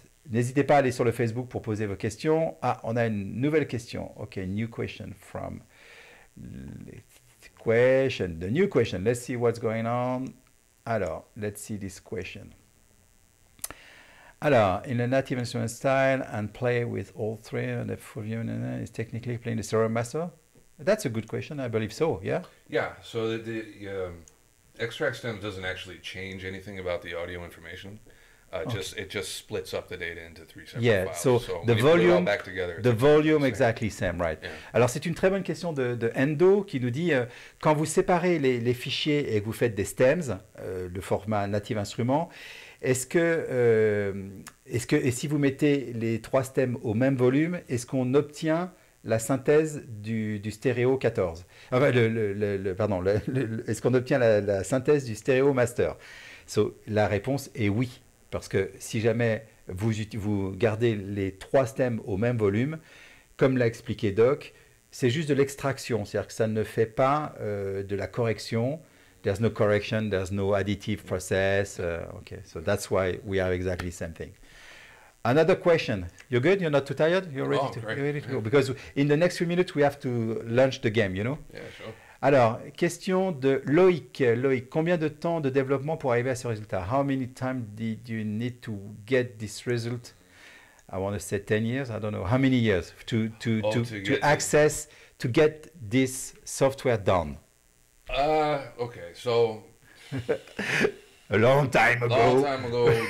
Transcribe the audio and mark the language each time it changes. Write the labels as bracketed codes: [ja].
[fr] N'hésitez pas à aller sur le Facebook pour poser vos questions. Ah, on a une nouvelle question. [en] Okay, new question from the new question. Let's see what's going on. Alors, let's see this question. Alors, in a native instrument style and play with all three, and the full union is technically playing the stereo master? That's a good question. I believe so. Yeah. Yeah. So the XTRAX stems doesn't actually change anything about the audio information. It just splits up the data into three separate files. So the volume exactly same, right? Yeah. [fr] Alors c'est une très bonne question de Endo qui nous dit quand vous séparez les fichiers et que vous faites des stems, le format native instrument. Est-ce que si vous mettez les trois stems au même volume, est-ce qu'on obtient la synthèse du stéréo 14? Enfin, est-ce qu'on obtient la synthèse du stéréo master? So, la réponse est oui, parce que si jamais vous gardez les trois stems au même volume, comme l'a expliqué Doc, c'est juste de l'extraction, c'est-à-dire que ça ne fait pas de la correction. [en] There's no correction, there's no additive process. Okay, so that's why we have exactly the same thing. Another question. You're good? You're not too tired? You're ready, Great. you're ready to go? Because in the next few minutes, we have to launch the game, you know? Yeah, sure. [fr] Alors, question de Loïc. Loïc, combien de temps de développement pour arriver à ce résultat? [en] How many time did you need to get this result? I want to say 10 years. I don't know. How many years to access, to get this software done? Okay, so A long time ago.